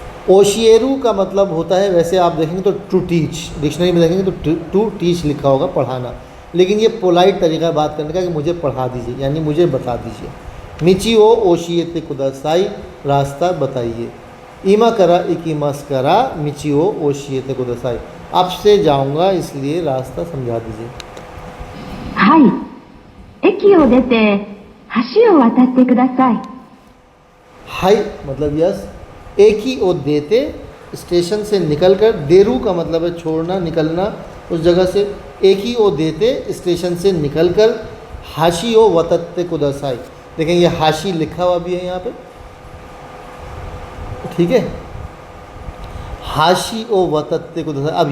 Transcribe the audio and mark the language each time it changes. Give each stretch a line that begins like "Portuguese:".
Hindi: ओशिएरू का मतलब होता है, वैसे आप देखेंगे तो टू टीच, डिक्शनरी में देखेंगे तो टू टीच लिखा होगा, पढ़ाना, लेकिन ये पोलाइट तरीका है बात करने का कि मुझे पढ़ा दीजिए, यानी मुझे बता दीजिए।
Japanese: मिची ओ ओशिएते कुदासाई,
Hindi: रास्ता बताइए।
Japanese: ईमा करा इकीमस करा मिची ओ ओशिएते कुदासाई,
Hindi: अब से जाऊंगा इसलिए रास्ता समझा दीजिए।
Japanese: はい。駅を出て橋を渡ってください。
Hindi: हाई मतलब यस,
Japanese: एक ही ओ देते,
Hindi: स्टेशन से निकलकर, देरू का मतलब है छोड़ना, निकलना उस जगह से, एक ही ओ देते स्टेशन से निकलकर,
Japanese: हाशी ओ वतत्ते कुदासाई,
Hindi: देखें ये हाशी लिखा हुआ भी है यहाँ पे, ठीक है, हाशी ओ वतत्ते कुदासाई।